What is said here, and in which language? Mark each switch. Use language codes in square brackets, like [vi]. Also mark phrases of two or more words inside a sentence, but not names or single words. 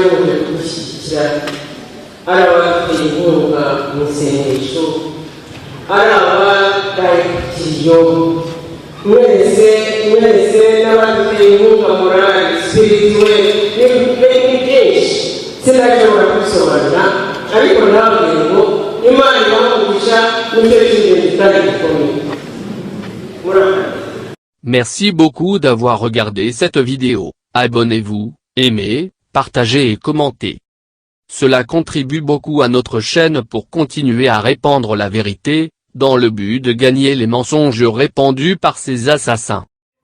[rw] uje kudushyigikira ari abafite inkunga mu isengesho ari abadayikiriyo mwese n'abafite inkunga morali spirituwe n'ibintu byinshi sinashobora kubisobanura ariko nababwira ngo Imana iramugisha nicyo cy'ingenzi kandi gikomeye. [fr] Merci beaucoup d'avoir regardé cette vidéo, abonnez-vous, aimez, partagez et commentez. Cela contribue beaucoup à notre chaîne pour continuer à répandre la vérité, dans le but de gagner les mensonges répandus par ces assassins.